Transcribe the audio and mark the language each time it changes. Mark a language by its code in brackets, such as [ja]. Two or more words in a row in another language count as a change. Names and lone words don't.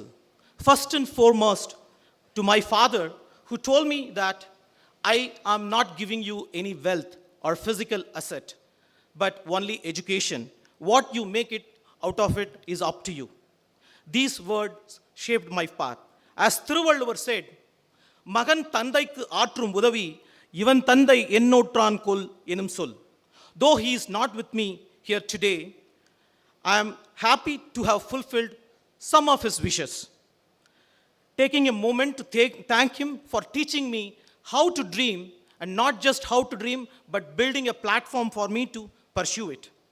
[en] First and foremost, to my father, who told me that I am not giving you any wealth, or physical asset, but only education. What you make it out of it is up to you. These words shaped my path. As Thiruvalluvar said, [ta] மகன் தந்தைக்கு ஆற்றும் உதவி இவன் தந்தை என்னோற்றான் கொல் எனும் சொல். [en] Though he is not with me here today, I am happy to have fulfilled some of his wishes. Taking a moment to thank him for teaching me how to dream, and not just how to dream, but building a platform for me to pursue it.